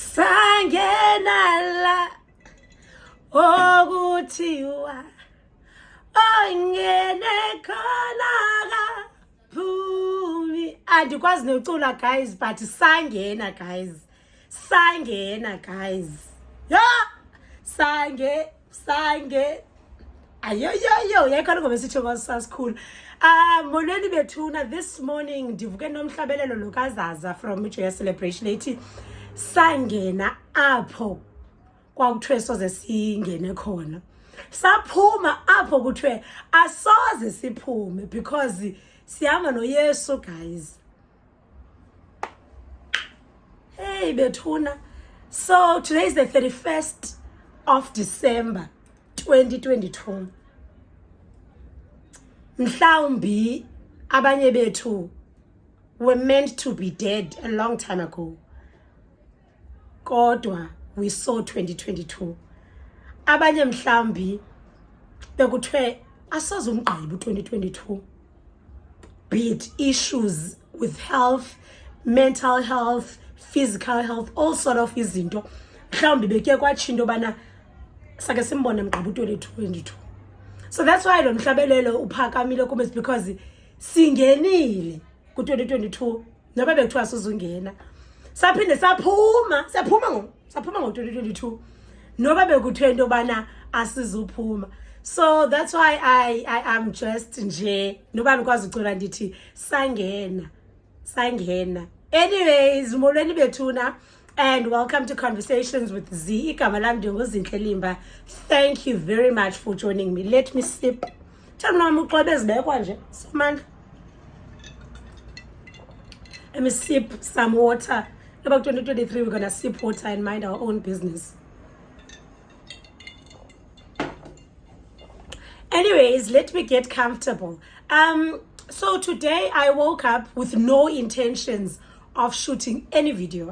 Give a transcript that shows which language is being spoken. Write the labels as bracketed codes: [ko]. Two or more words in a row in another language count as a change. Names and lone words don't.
[xh] Sangenala okuthiwa ongene khona kaphumi. Andikwazi nocula guys, but sangena guys. Yeah. Sange. Ayo. Yakhona ngoba sithi ngosaskhulu. Molweni bethuna, [en] this morning [xh] ndivuke nomhlabelelo lokazaza from Joy Celebration ethi sangena apho kwakuthiwe soze singene khona. Saphuma apho kuthiwe asoze siphume because sihamba noYesu guys. Hey bethuna. [en] So today is the 31st of December 2022. [xh] Mhlawumbi abanye bethu [en] were meant to be dead a long time ago. Kodwa we saw 2022. [xh] Abanye mhlawumbi bekuthiwe asoze umgqiba 2022. [en] Be it issues with health, mental health, physical health, all sort of izinto. [xh] Mhlawumbi beke kwatsho into bana sake simbone mgqiba 2022. [en] So that's why [xh] lo mhlabelelo uphakamile kume, because singenile ku 2022 noba bekuthiwa sizungena. Saphinde saphuma ngo 2022 noba bekuthiwe into bana asizuphuma. So that's why I am just nje noba nikwazi ucula ndithi sangena. [en] Anyways, [xh] molweni bethuna [en] and welcome to Conversations with Z. [xh] Igama lami ndinguzinhle Limba. [en] Thank you very much for joining me. Let me sip. Tell me [xh] uxobe ezibekwa nje. [en] Somandla. Let me sip some water. About 2023 we're going to sip water and mind our own business. Anyways, let me get comfortable. So today I woke up with no intentions of shooting any video.